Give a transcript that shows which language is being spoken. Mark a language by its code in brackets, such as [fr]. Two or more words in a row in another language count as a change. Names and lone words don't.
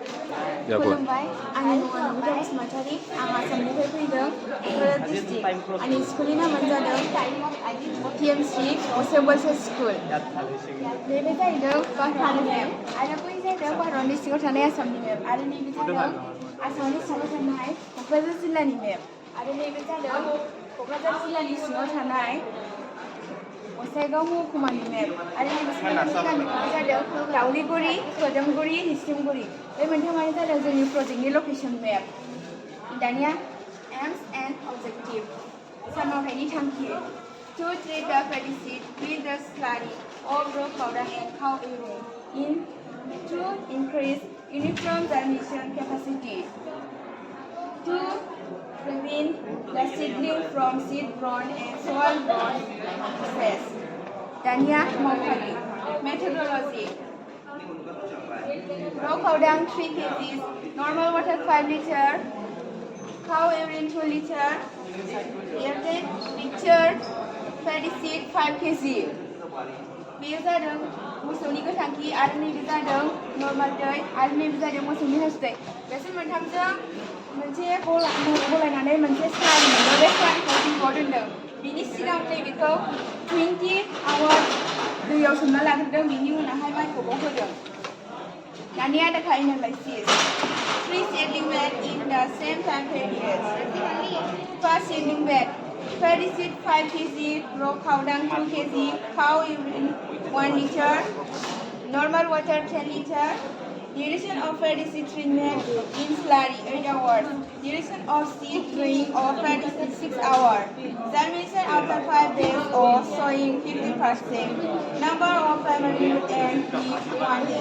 [en] Yeah, go ahead. [brx] खुलुमबाय आंनि मुङा नमिता बसुमतारी आं आसामनिफ्राय फैदों क'क्राझार डिस्ट्रिक्ट आंनि स्कुलनि नामानो जादों TMC गसाइगाव गार्लस स्कुल नैबे जाहैदों भारतनि मेप आरो बै जाहैदों भारतनि सिङाव थानाय आसामनि मेप आरो नैबे जादों आसामनि सिङाव थानाय क'क्राझार जिल्लानि मेप आरो नैबे जादों क'क्राझार जिल्लानि सिङाव थानाय गसाइगाव महकुमानि मेप आरो नैबे साखाथि गामिफोरा जादों लावलिगुरि खोदोमगुरि निसिमगुरि बे मोनथामानो जादों जोंनि प्रजेक्टनि लकेसन मेप दानिया एम्स एन्ड अबजेक्टिभ सानमावथायनि थांखि [en] to treat the pesticide with the slurry of raw powder and cow urine to increase uniform germination capacity to prevent the seedling from seed-borne and soil-borne disease. Dania Mokali. Methodology. Raw powder 3 kg, normal water 5 liter, cow urine 2 liter, airtight mixture, pesticide 5 kg. [brx] बेयो जादों मोसौनि गोथांखि आरो नैबे जादों नर्माल दै आरो नैबे जादों मोसौनि हासुदै बेसोर मोनथामजों मोनसे गलायनानै मोनसे स्लारि मोनो बे स्लारिखौ दैआव दोनदों बिनि सिगां नैबेखौ 20 आवार्स दैयाव सोमना लाग्रोदों बिनि उनावहाय माइखौ होदों दानिया [en] data analysis [brx] 3 seedling [en] bed in the same time period first seedling bed pesticide 5 kg, raw cow dung 2 kg, cow urine 1 liter, normal water 10 liter, duration of pesticide treatment in slurry 8 hours, duration of seed drying of pesticide 6 hours, germination after 5 days or sowing 50%, number of primary and leaf 1 day.